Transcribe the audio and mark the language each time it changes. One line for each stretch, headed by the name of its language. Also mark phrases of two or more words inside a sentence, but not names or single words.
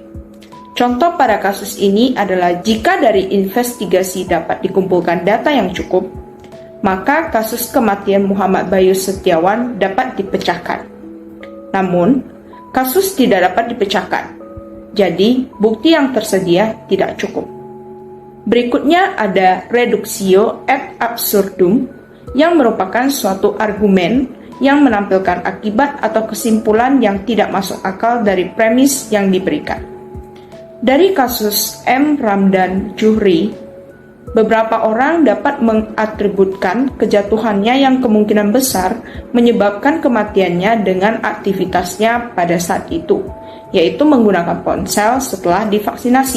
Indonesian: Contoh pada kasus ini adalah jika dari investigasi dapat dikumpulkan data yang cukup, maka kasus kematian Muhammad Bayu Setiawan dapat dipecahkan. Namun, kasus tidak dapat dipecahkan, jadi bukti yang tersedia tidak cukup. Berikutnya ada
Latin: reductio ad absurdum,
Indonesian: yang merupakan suatu argumen yang menampilkan akibat atau kesimpulan yang tidak masuk akal dari premis yang diberikan. Dari kasus M. Ramdan Juhri, beberapa orang dapat mengatributkan kejatuhannya yang kemungkinan besar menyebabkan kematiannya dengan aktivitasnya pada saat itu, yaitu menggunakan ponsel setelah divaksinasi.